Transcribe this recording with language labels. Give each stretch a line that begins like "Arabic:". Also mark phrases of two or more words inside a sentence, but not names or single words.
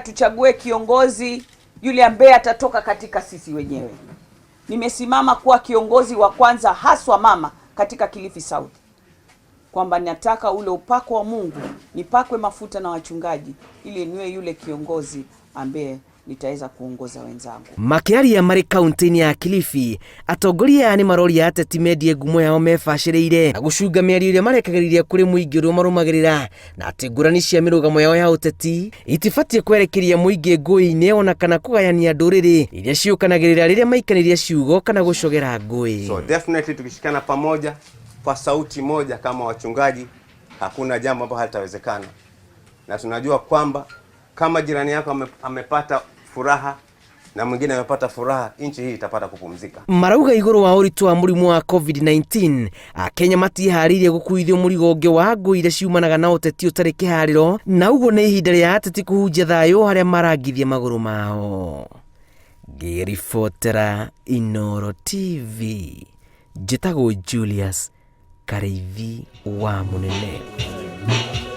Swahili: tuchague kiongozi yule ambaye atatoka katika sisi wenyewe. Nimesimama kuwa kiongozi wa kwanza haswa mama katika Kilifi South, kwamba nataka ule upako wa Mungu nipakwe mafuta na wachungaji ili niwe yule kiongozi ambaye nitaweza kuongoza wenzangu.
Kikuyu: Makĩaria marĩ kaunti-inĩ ya Kilifi, atongoria nĩ maroria ateti mendie ngumo yao mebacĩrĩire na gũcunga mĩario ĩrĩa marekagĩrĩria kũrĩ mũingĩ ũrĩa marũmagĩrĩra, na atĩ ngũrani cia mĩrũgamo yao ya ũteti itibatiĩ kwerekeria mũingĩ ngũĩ-inĩ ona kana kũgayania ndũrĩrĩ iria ciũkanagĩrĩra rĩrĩa maikanĩria ciugo kana gũcogera ngũĩ.
English: So definitely
Swahili: tukishikana pamoja kwa sauti moja kama wachungaji, hakuna jambo ambalo halitawezekana. Na tunajua kwamba kama jirani yako amepata furaha na mwingine amepata furaha, nchi hii itapata kupumzika.
Kikuyu: Marauga igũrũ wa ũritũ wa mũrimũ wa COVID-19, Akenya matiharĩirie gũkuithio mũrigo ũngĩ wa ngũĩ iria ciumanaga na ũteti ũtarĩ kĩharĩro, na ũguo nĩ ihinda rĩa ateti kũhunjia thayũ harĩa marangithia magũrũ mao. Ngĩribotera Inooro TV, njĩtagwo Julius Kareithi wa Mũnene.